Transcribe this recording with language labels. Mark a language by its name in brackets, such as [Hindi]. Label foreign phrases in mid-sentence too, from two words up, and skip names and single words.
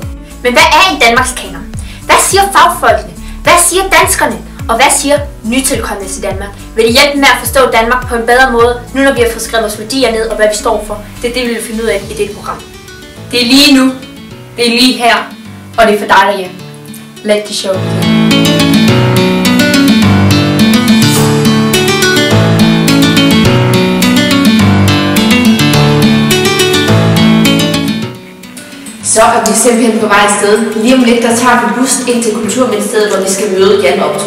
[Danish] Men hvad er en Danmarkskanon? Hvad siger fagfolkene? Hvad siger danskerne? Og hvad siger nytilkommende til Danmark? Vil det hjælpe med at forstå Danmark på en bedre måde, nu når vi har fået skrevet vores værdier ned og hvad vi står for? Det er det, vi vil finde ud af i dette program. Det er lige nu, det er lige her, og det er for dig derhjemme. [English] Let the show begin. [Danish] Så er vi simpelthen på vej afsted. Lige om lidt, der tager vi bus ind til Kulturministeriet, hvor vi skal møde Jan Optrup.